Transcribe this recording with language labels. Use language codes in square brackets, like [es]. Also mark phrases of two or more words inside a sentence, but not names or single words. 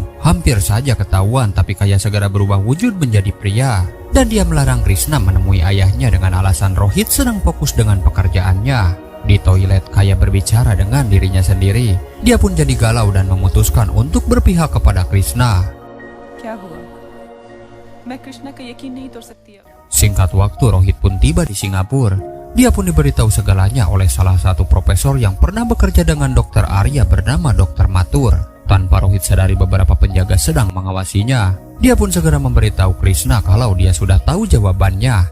[id] Hampir saja ketahuan, tapi Kaya segera berubah wujud menjadi pria, dan dia melarang Krishna menemui ayahnya dengan alasan Rohit sedang fokus dengan pekerjaannya. Di toilet, Kaya berbicara dengan dirinya sendiri. Dia pun jadi galau dan memutuskan untuk berpihak kepada Krishna. [hi] क्या हुआ? मैं कृष्णा का यकीन नहीं तोड़ सकती अब। [id] Singkat waktu, Rohit pun tiba di Singapura. Dia pun diberitahu segalanya oleh salah satu profesor yang pernah bekerja dengan Dr. Arya bernama Dr. Mathur. Tanpa Rohit sadari, beberapa penjaga sedang mengawasinya. Dia pun segera memberitahu Krishna kalau dia sudah tahu jawabannya.